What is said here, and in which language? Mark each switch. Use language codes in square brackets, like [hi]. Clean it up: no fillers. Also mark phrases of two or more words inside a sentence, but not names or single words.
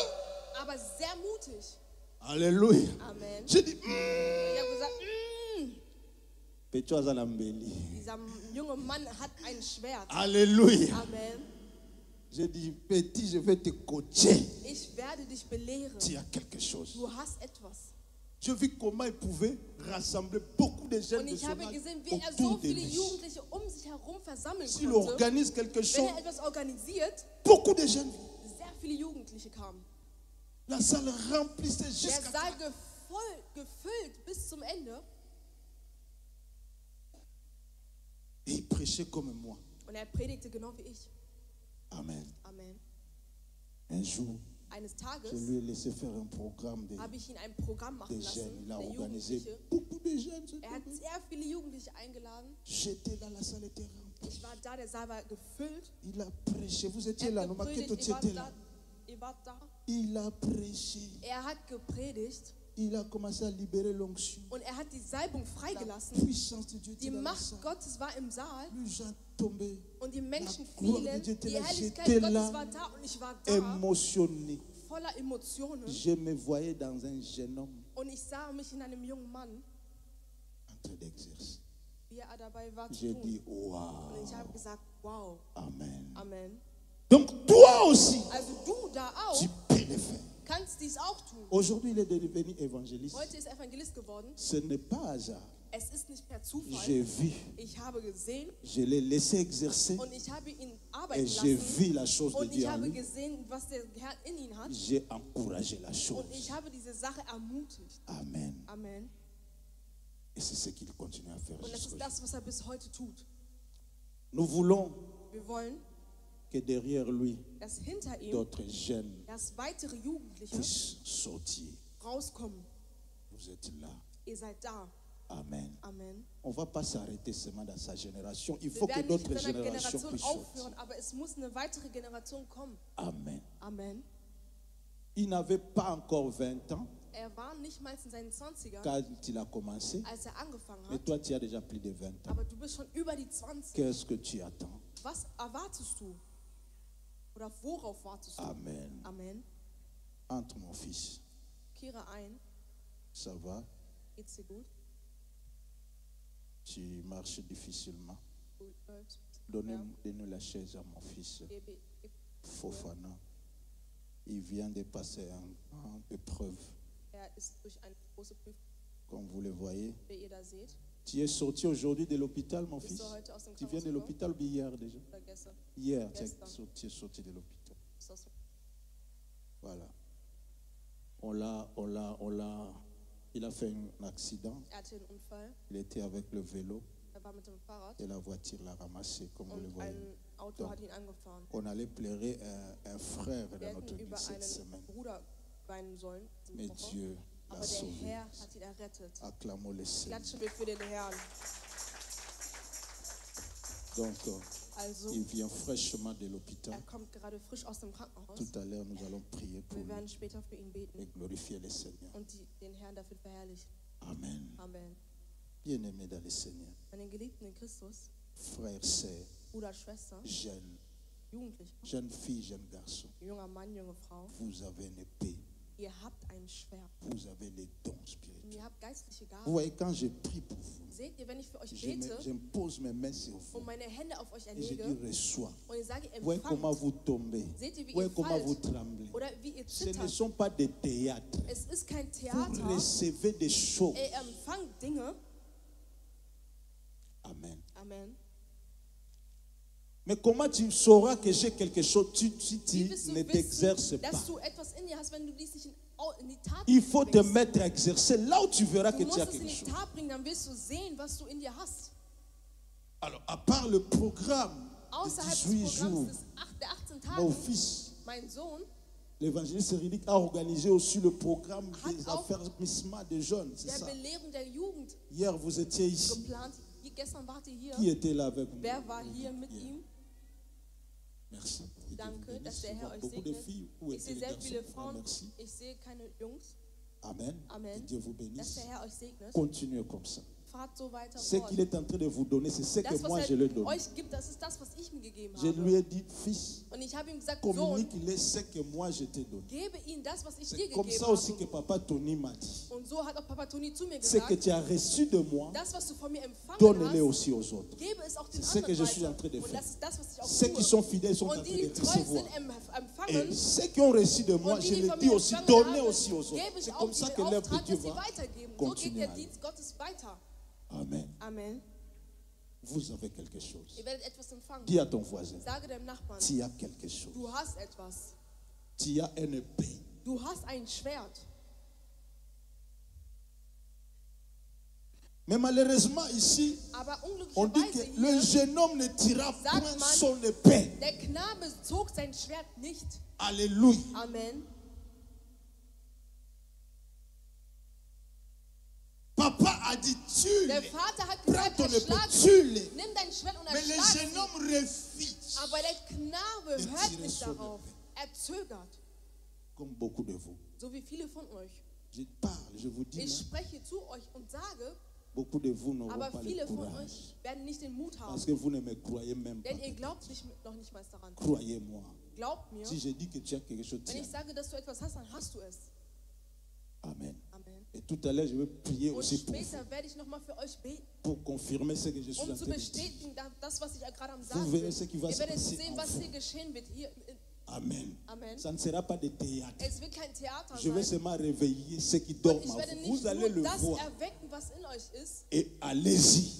[de] aber sehr mutig. [fr] Alléluia. Amen. Je dis, [de] Ich habe gesagt, Petro Azalambeli. dieser junge Mann hat ein Schwert. [fr] Alléluia. Amen. Je dis, petit, je vais te coacher. [de] Ich werde dich belehren. [fr] Tu as quelque chose. [de] Du hast etwas. [fr] Je vis comment il pouvait rassembler beaucoup de jeunes [de] Und [fr] de [de] ich [fr] son [de] habe [fr] âge [de] gesehen, wie er [fr] autour [de] so [fr] de [de] viele [fr] lui. [de] Jugendliche um sich herum versammeln [fr] S'il [de] konnte. [fr] organise quelque [de] Wenn [fr] chose, [de] er etwas organisiert, [fr] beaucoup de jeunes, [de] sehr viele Jugendliche kamen. [fr] la salle remplissait [de] Der [fr] jusqu'à [de] Saal gefüllt bis zum Ende. [fr] et il prêchait comme moi. [de] Und er predigte genau wie ich. [fr] Amen. [de] Amen. [fr] Un jour, [de] Eines Tages [fr] je lui ai laissé faire un programme [de] habe ich ihn ein Programm [fr] de [de] machen [fr] jeunes. [de] lassen, [fr] Il a [de] der [fr] organisé [de] Jugendliche. [fr] beaucoup de jeunes. [de] Er hat sehr viele Jugendliche eingeladen. [fr] J'étais dans la salle, était remplie. [de] Ich war da, der Saal war gefüllt. [fr] Il a prêché. Vous étiez [de] Er [fr] là, [de] hat [fr] non, [de] gepredigt, [fr] Maketo, tu [de] ihr wart [fr] étais [de] da. [fr] là. [de] Ihr wart da. [fr] Il a prêché. [de] Er hat gepredigt [fr] Il a commencé à libérer l'onction. [de] und er hat die Salbung [fr] La [de] freigelassen. [fr] puissance de Dieu [de] Die [fr] était dans la [de] Macht [fr] salle. [de] Gottes war im Saal [fr] Les gens tombaient, [de] und die Menschen [fr] gloire de [de] fielen. [fr] Dieu était [de] Die [fr] là. [de] Herrlichkeit [fr] J'étais [de] Gottes [fr] là, [de] war da und ich war da [fr] émotionné. [de] voller Emotionen. [fr] Je me voyais dans un jeune homme [de] Und ich sah mich in einem jungen Mann, [fr] en train d'exercer. [de] wie er dabei war zu [fr] J'ai [de] tun. [fr] dit, wow, [de] Und ich habe gesagt, wow, [fr] amen. [de] Amen. [fr] Donc toi aussi, [de] Also du da auch [fr] tu peux le faire. [de] kannst dies auch tun. [fr] Aujourd'hui, il est devenu évangéliste. [de] Heute ist er Evangelist geworden. [fr] Ce n'est pas hasard. [de] Es ist nicht per [fr] J'ai [de] Zufall. [fr] vu, [de] Ich habe gesehen [fr] je l'ai laissé exercer [de] und ich habe ihn [fr] et [de] arbeiten [fr] j'ai [de] lassen. [fr] vu la chose de [de] Und [fr] Dieu [de] ich [fr] en [de] habe [fr] lui. [de] gesehen, was der Herr in ihn hat. [fr] J'ai encouragé la [de] Und [fr] chose. [de] ich habe diese Sache ermutigt. [fr] Amen. [de] Amen. [fr] Et c'est ce qu'il continue à faire [de] Und das [fr] jusqu'au [de] ist das, was er bis heute tut. [fr] Nous voulons [de] Wir wollen, [fr] que derrière lui, [de] dass hinter ihm [fr] d'autres jeunes [de] dass weitere Jugendliche [fr] puissent sortir. [de] rauskommen. [fr] Vous êtes là. [de] Ihr seid da. [fr] Amen. [de] Amen. [fr] On ne va pas s'arrêter seulement dans sa génération. Il [de] Wir [fr] faut que [de] werden nicht [fr] d'autres [de] mit einer [fr] générations [de] Generation [fr] puissent [de] aufhören, [fr] sortir. [de] aber es muss eine weitere Generation kommen. [fr] Amen. [de] Amen. [fr] Il n'avait pas encore 20 ans [de] Er war nicht mal in seinen 20ern, [fr] quand il a commencé. [de] als er angefangen [fr] Mais [de] hat. [fr] toi, tu as déjà plus de 20 ans. [de] Aber du bist schon über die 20. [fr] Qu'est-ce que tu attends? [de] Was erwartest du? Oder worauf wartest du? [fr] Amen. [de] Amen. [fr] Entre mon fils. [de] Kehre ein. [fr] Ça va? [de] Geht's dir gut? [fr] Tu marches difficilement. [de] Gut läuft's? [fr] Donnez-nous la chaise à mon fils [de] Gib- [fr] Fofana. Il vient de passer une grande épreuve. [de] Er ist durch eine große Prüfung, [fr] Comme vous le voyez. [de] wie ihr da seht. [fr] Tu es sorti aujourd'hui de l'hôpital, mon [de] Bist [fr] fils? [de] du heute aus dem [fr] Tu viens de [de] Krankenhaus gekommen? [fr] l'hôpital ou bien hier déjà? [de] Oder gestern? [fr] Hier, [de] Gestern. [fr] tu es sorti de l'hôpital. [de] Ist das so? [fr] Voilà. Il a fait un accident. [de] Er hatte einen Unfall. [fr] Il était avec le vélo [de] Er war mit dem Fahrrad [fr] et la voiture l'a ramassé, comme vous le [de] und [fr] voyez. [de] ein Auto [fr] Donc, [de] hat ihn angefahren. [fr] on allait pleurer un frère [de] Wir [fr] dans notre [de] hätten über [fr] église cette [de] einen [fr] semaine. [de] Bruder weinen sollen. diese [fr] Mais [de] Woche. [fr] Dieu l'a [de] Aber der [fr] sauvé. [de] Herr hat ihn errettet. [fr] Acclamons le Seigneur. [de] Klatschen wir für den Herrn. [fr] Donc, [de] Also, [fr] il vient fraîchement de l'hôpital. [de] er kommt gerade frisch aus dem Krankenhaus. [fr] Tout à l'heure, nous allons prier pour [de] Wir [fr] lui [de] werden später für ihn beten [fr] et glorifier le Seigneur. [de] und den Herrn dafür verherrlichen. [fr] Amen. [de] Amen. [fr] Bien-aimés dans le Seigneur, [de] Meine Geliebten in Christus, [fr] frères, sœurs, [de] Bruder, Schwester, [fr] jeunes, [de] Jugendliche, [fr] jeunes filles, jeunes garçons, [de] junger Mann, junge Frau, [fr] vous avez une épée, [de] ihr habt ein Schwert [fr] vous avez les dons [de] und [fr] spirituels. [de] ihr habt geistliche [fr] Vous [de] Gaben. [fr] voyez, quand je prie pour vous, [de] Seht ihr, wenn ich für euch [fr] je [de] bete [fr] pose mes mains sur vous [de] und meine Hände auf euch [fr] et je dis [de] erlege [fr] reçois. [de] und ich sage, [fr] Vous voyez comment [de] empfangt, [fr] vous tombez, [de] seht ihr, [fr] vous [de] wie [fr] voyez [de] ihr [fr] comment vous [de] fallt [fr] tremblez. [de] oder wie ihr [fr] Ce ne [de] zittert. [fr] sont pas des théâtres. [de] Es ist kein [fr] Vous [de] Theater. [fr] recevez des choses. [de] Ihr empfangt Dinge. [fr] Amen. [de] Amen. [fr] Mais comment tu sauras que j'ai quelque chose si tu [de] Wie wirst du [fr] ne t'exerces [de] wissen, [fr] pas? [de] dass du etwas in dir hast, wenn du dies nicht in die Tat [fr] Il faut te [de] bringst? [fr] mettre à exercer là où tu verras [de] Du [fr] que tu [de] musst [fr] as [de] es in [fr] quelque [de] die [fr] chose. [de] Tat bringen, dann wirst du sehen, was du in dir hast. [fr] Alors, à part le programme de [de] Außerhalb [fr] 18 [de] des [fr] jours, [de] Programms der 18 [fr] mon [de] Tage, [fr] fils, [de] mein Sohn, [fr] l'évangéliste Cyrillique, a organisé aussi le programme [de] Hat [fr] des [de] auch [fr] affermissements des jeunes. C'est [de] der [fr] ça. [de] Belehrung der Jugend [fr] Hier, vous étiez ici. [de] geplant. Gestern wart ihr hier. [fr] Qui était là avec nous? [de] Wer war hier mit [fr] Hier. [de] ihm? [fr] Merci. Et Dieu vous [de] Danke, [fr] bénisse. [de] dass der [fr] Je [de] Herr [fr] vois [de] euch [fr] beaucoup de [de] segnet. [fr] filles. Où [de] Ich [fr] étaient [de] sehe [fr] les [de] sehr [fr] garçons? [de] viele [fr] Ah, [de] Frauen. [fr] merci. [de] Ich sehe keine Jungs. [fr] Amen. [de] Amen. [fr] Que Dieu vous [de] Dass [fr] bénisse. [de] der Herr euch segnet. [fr] Continuez comme ça. [de] Fahrt so weiter [fr] Ce [de] fort. [fr] qu'il est en train de vous donner, c'est ce que [de] Das, [fr] moi [de] was [fr] je le [de] er [fr] donne. [de] euch gibt, das ist das, was ich ihm gegeben [fr] Je lui [de] habe. [fr] ai dit, fils, [de] Und ich habe ihm gesagt, Sohn, [fr] communique-le ce que moi je t'ai donné. [de] gebe ihm das, was ich dir [fr] C'est comme [de] gegeben [fr] ça aussi que [de] habe. [fr] papa Tony m'a dit. [de] Und so hat auch Papa Toni zu mir [fr] Ce que [de] gesagt, [fr] tu as reçu de moi, [de] das, was du von mir empfangen [fr] donne-le [de] hast, [fr] aussi aux autres. [de] gebe es auch den [fr] C'est ce que je suis en [de] anderen [fr] train de [de] weiter. Und [fr] faire. [de] das ist das, was ich auch [fr] Ceux qui [de] tue. [fr] sont fidèles sont en train [de] Und die, [fr] de [de] die treu [fr] recevoir. [de] sind, [fr] Et [de] empfangen. [fr] ceux qui ont reçu de moi, [de] Und [fr] je [de] die, die [fr] le [de] von [fr] dis [de] mir [fr] aussi, [de] empfangen [fr] donnez [de] haben, [fr] aussi aux autres. [de] gebe [fr] C'est [de] ich [fr] comme [de] auch [fr] ça [de] den [fr] que l'œuvre de [de] Auftrag, [fr] Dieu [de] dass sie [fr] va [de] weitergeben. So geht [fr] continuer. [de] der Dienst Gottes weiter. [fr] Amen. [de] Amen. [fr] Vous avez quelque chose. [de] Ihr werdet etwas empfangen. [fr] Dis à ton voisin, [de] Sage deinem Nachbarn, [fr] tu as quelque chose. [de] du hast etwas. [fr] Tu as une épée. [de] Du hast ein Schwert. [fr] Mais malheureusement, ici, [de] Aber [fr] on dit [de] unglücklicherweise [fr] que le [de] hier, [fr] jeune homme ne tira [de] Sagt [fr] point [de] man, [fr] son épée. [de] der Knabe zog sein Schwert nicht. [fr] Alléluia. [de] Amen. [fr] Papa a dit, [de] Der [fr] tue-le. [de] Vater hat [fr] Prends [de] gesagt, [fr] ton épée, [de] erschlag [fr] tue-le. [de] ihn. Nimm dein Schwert und [fr] Mais le [de] erschlag [fr] jeune [de] ihn. [fr] homme refuse. [de] Aber der Knabe Der hört [fr] tire [de] nicht [fr] son [de] darauf. Er zögert. [fr] comme beaucoup de vous. [de] So wie viele von euch. [fr] Je parle, je vous dis, [de] Ich [fr] hein, [de] spreche zu euch und sage, [fr] beaucoup de vous n'auront [de] aber [fr] pas le [de] viele von [fr] courage. [de] euch werden nicht den Mut [fr] Parce [de] haben. [fr] que vous ne me croyez même pas. [de] Denn ihr glaubt noch nicht mal daran. [fr] Croyez-moi. [de] Glaubt mir, [fr] Si je dis que tu as quelque chose, [de] wenn [fr] tiens. [de] ich sage, dass du etwas hast, dann hast du es. [fr] Amen. [de] Amen. [fr] Et tout à l'heure, je vais prier [de] Und [fr] aussi pour vous, [de] später werde ich nochmal für euch beten, [fr] pour confirmer ce que je suis en [de] um zu [fr] train de dire. [de] bestätigen, das, was ich gerade am [fr] Vous [de] Sagen [fr] verrez [de] bin. [fr] ce qui va [de] Ihr [fr] se [de] werdet [fr] passer [de] sehen, [fr] en [de] was [fr] vous. [de] hier geschehen wird. Hier. [fr] Amen. [de] Amen. [fr] Ça ne sera pas de théâtre. [de] Es wird kein Theater [fr] Je vais [de] sein. [fr] seulement réveiller ceux qui [de] Und [fr] dorment [de] ich [fr] en [de] werde [fr] vous. [de] nicht [fr] Vous allez [de] nur [fr] le [de] das [fr] voir. [de] erwecken, was in euch ist. [fr] Et allez-y.